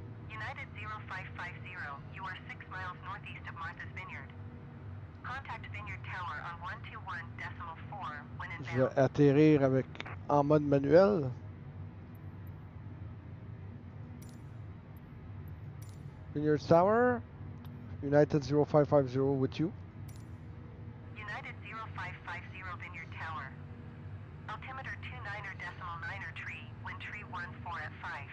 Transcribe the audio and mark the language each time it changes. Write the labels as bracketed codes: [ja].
[en] United 0550, you are 6 miles northeast of Martha's Vineyard. Contact Vineyard Tower on 121.4 when [fr] Je vais [en] inbound. [fr] atterrir avec en mode manuel. [en] Vineyard Tower, United 0550 with you. United 0550 Vineyard Tower. Altimeter 29er tree, wind tree 14 at 5.